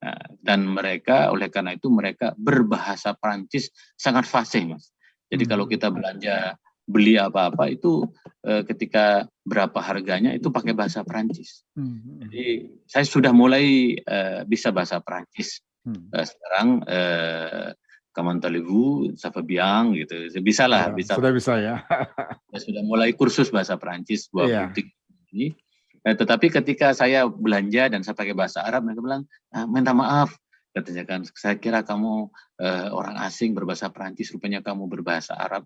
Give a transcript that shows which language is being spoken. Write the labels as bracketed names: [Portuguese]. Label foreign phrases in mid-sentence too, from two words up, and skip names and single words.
[Indonesian] Nah, dan mereka oleh karena itu mereka berbahasa Prancis sangat fasih, Mas. Jadi kalau kita belanja beli apa-apa itu ketika berapa harganya itu pakai bahasa Prancis. Jadi saya sudah mulai bisa bahasa Prancis. Sekarang [French] comment allez-vous, ça va bien [Indonesian] gitu. Bisa lah, bisa. Sudah bisa ya. Saya sudah mulai kursus bahasa Prancis 2 butik ini. Tetapi ketika saya belanja dan saya pakai bahasa Arab, mereka bilang, minta maaf. Katanya kan, saya kira kamu orang asing berbahasa Prancis, rupanya kamu berbahasa Arab.